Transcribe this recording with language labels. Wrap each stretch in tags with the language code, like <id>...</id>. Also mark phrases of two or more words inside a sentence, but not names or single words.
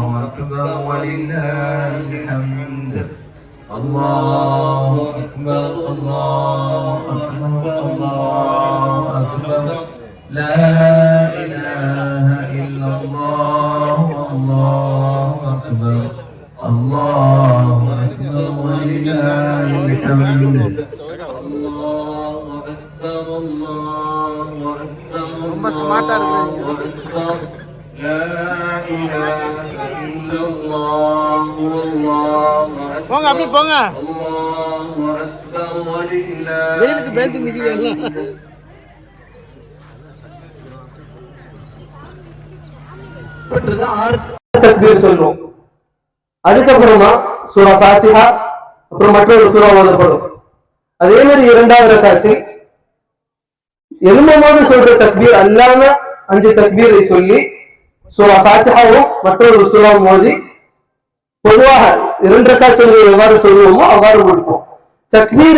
<ar>أكبر ولله الحمد الله أكبر الله أكبر الله أكبر لا إله إلا الله والله أكبر الله أكبر ولله الحمد الله أكبر الله أكبر</ar> <ta>ரொம்ப ஸ்மார்ட்டா இருக்கு.</ta> <ar>لا إله إلا الله والله أكبر</ar> <ta>போங்க அப்படியே போங்க.</ta> <ar>الله أكبر ولله</ar> <ta>வெயிலுக்கு பயந்து நிக்குது எல்லாம். தக்பீர் சொல்றோம். அதுக்கப்புறமா சூரா ஃபாத்திஹா, அப்புறம் மற்றொரு சூரா ஓதப்படும். அதே மாதிரி இரண்டாவது ரக்காத்தில் எழும்பும்போது சொல்ற தக்பீர் அல்லாம 5 தக்பீரை சொல்லி சூரா ஃபாத்திஹாவும் மற்றொரு சூறாவும் ஓதி பொதுவாக 2 ரக்காத் சொல்வது எவ்வாறு சொல்லுவோமோ அவ்வாறு முடிப்போம்.</ta>